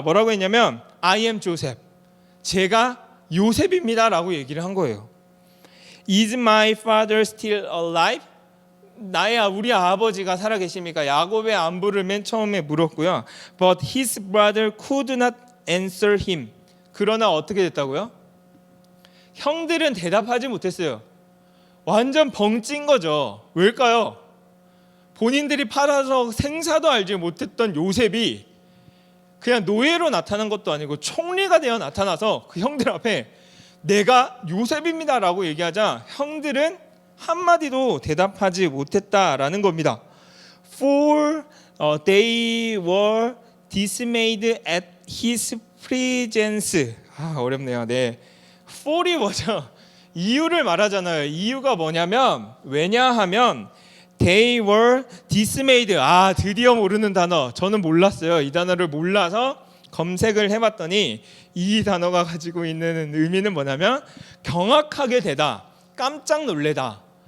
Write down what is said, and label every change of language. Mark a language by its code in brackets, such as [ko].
[ko] 뭐라고 했냐면 [en] I am Joseph. [ko] 제가 요셉입니다라고 얘기를 한 거예요. [en] Is my father still alive? [ko] 우리 아버지가 살아계십니까? 야곱의 안부를 맨 처음에 물었고요. [en] But his brother could not answer him. [ko] 그러나 어떻게 됐다고요? 형들은 대답하지 못했어요. 완전 벙찐 거죠. 왜일까요? 본인들이 팔아서 생사도 알지 못했던 요셉이 그냥 노예로 나타난 것도 아니고 총리가 되어 나타나서 그 형들 앞에 내가 요셉입니다라고 얘기하자 형들은 한마디도 대답하지 못했다라는 겁니다. [en] For they were dismayed at his presence. [ko] 어렵네요. 네. for이 뭐죠? 이유를 말하잖아요. 이유가 뭐냐면 왜냐하면 [en] they were dismayed. [ko] 드디어 모르는 단어. 저는 몰랐어요. 이 단어를 몰라서 검색을 해봤더니 이 단어가 가지고 있는 의미는 뭐냐면 경악하게 되다, 깜짝 놀래다.